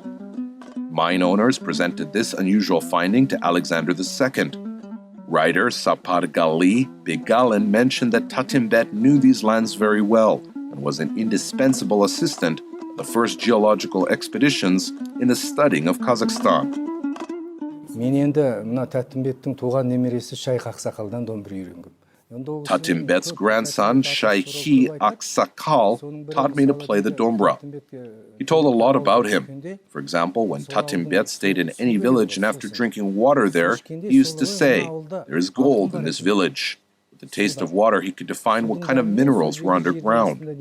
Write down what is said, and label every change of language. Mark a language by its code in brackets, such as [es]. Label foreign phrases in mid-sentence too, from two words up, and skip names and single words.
[en] Mine owners presented this unusual finding to Alexander II. Writer Sapargali Begalin mentioned that Tatimbet knew these lands very well and was an indispensable assistant of the first geological expeditions in the studying of Kazakhstan. [kk] Мен енді мына Тәттімбеттің туған немересі Шайх Ақсақалдан домбыра үйренгем. [en] Tatimbet's grandson, Shaikhi Aksakal, taught me to play the dombra. He told a lot about him. For example, when Tatimbet stayed in any village and after drinking water there, he used to say, "There is gold in this village." With the taste of water, he could define what kind of minerals were underground.